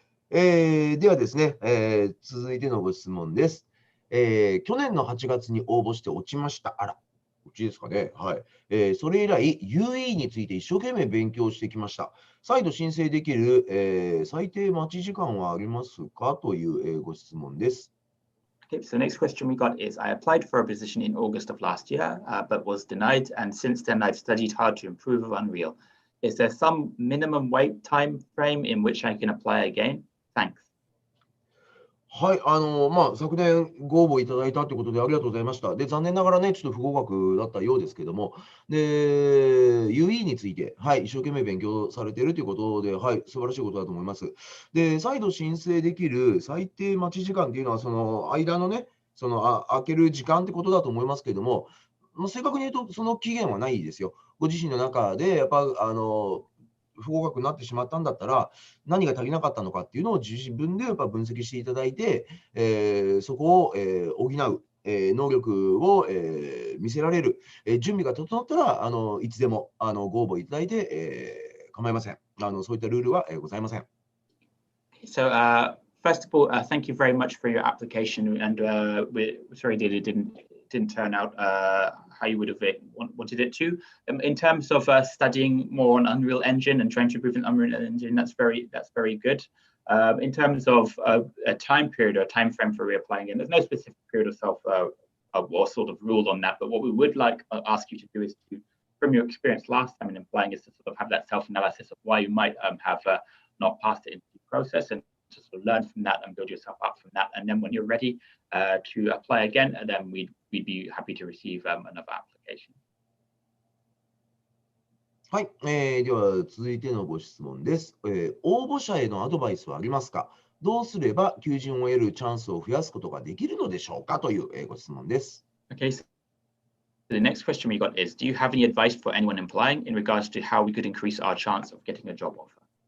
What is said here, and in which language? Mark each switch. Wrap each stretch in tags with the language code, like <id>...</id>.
<ja>ではですね、続いてのご質問です。去年の8月に応募して落ちました。あら、うちですかね。はい。それ以来、UE について一生懸命勉強してきました。再度申請できる、最低待ち時間はありますかという、ご質問です。</ja> <en>Okay, so the next question we got is, I applied for a position in August of last year, but was denied. And since then, I've studied hard to improve of Unreal. Is there some minimum wait time frame in which I can apply again? Thanks.</en> <ja>はい、昨年ご応募いただいたということでありがとうございました。で、残念ながらね、ちょっと不合格だったようですけども、で、UE について、はい、一生懸命勉強されているということで、はい、素晴らしいことだと思います。で、再度申請できる最低待ち時間っていうのは、その間のね、開ける時間ってことだと思いますけれども、正確に言うと、その期限はないですよ。ご自身の中で、やっぱ、不合格になってしまったんだったら、何が足りなかったのかっていうのを自分でやっぱ分析していただいて、そこを、補う、能力を、見せられる、準備が整ったら、いつでもご応募いただいて、構いません。そういったルールは、ございません。</ja> <en>So first of all, thank you very much for your application, and we're sorry that it didn't turn out how you would have wanted it to. In terms of studying more on Unreal Engine and trying to improve an Unreal Engine, that's very good. In terms of a time period or a time frame for reapplying in, there's no specific period of or sort of rule on that. But what we would ask you to do is to, from your experience last time in applying, is to sort of have that self-analysis of why you might have not passed the interview process, and to sort of learn from that and build yourself up from that. And then when you're ready to apply again, then we'd be happy to receive another application.</en> <ja>はい、では続いてのご質問です。応募者へのアドバイスはありますか？どうすれば求人を得るチャンスを増やすことができるのでしょうかという、ご質問です。</ja> <en>Okay, so the next question we got is, do you have any advice for anyone applying in regards to how we could increase our chance of getting a job offer?</en>